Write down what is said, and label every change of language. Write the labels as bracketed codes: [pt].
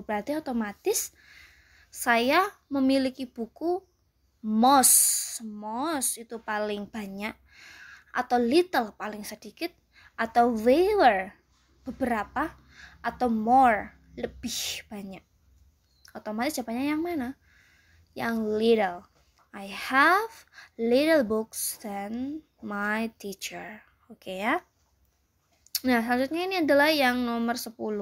[id] Berarti otomatis saya memiliki buku most itu paling banyak, atau little paling sedikit, atau fewer beberapa, atau more lebih banyak. Otomatis jawabannya yang mana? Yang little. [en] I have little books than my teacher. [id] Oke ya. Nah, selanjutnya ini adalah yang nomor 10.